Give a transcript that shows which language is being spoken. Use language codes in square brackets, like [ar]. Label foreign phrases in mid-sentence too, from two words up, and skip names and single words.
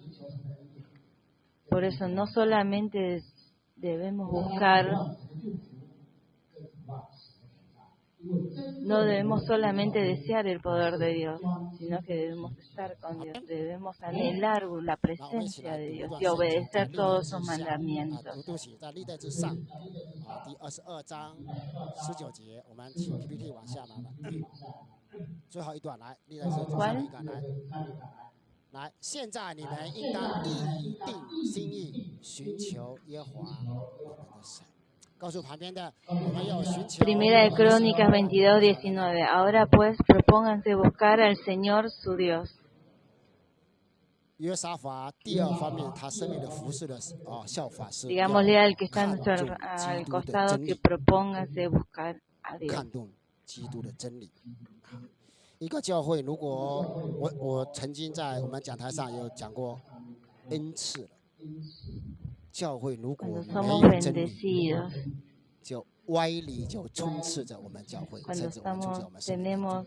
[es] Por eso no solamente debemos buscar, no debemos solamente desear el poder de Dios, sino que debemos estar con Dios, debemos anhelar la presencia de Dios y obedecer todos sus mandamientos. ¿Cuál? [zh] 来，现在你们应当立定心意，寻求耶和华我们的神。告诉旁边的，我们要寻求。 [es] Primera de Crónicas 22:19. Ahora pues propónganse buscar al Señor su Dios. [zh] 约沙法第二方面，他生命的服侍的效法是。 [es] Digámosle al que está al costado que propóngase buscar a Dios. [zh] 看重基督的真理。一个教会，如果我曾经在我们讲台上有讲过 N 次了，教会如果没有真理，就歪理就充斥着我们教会，甚至充斥我们生命。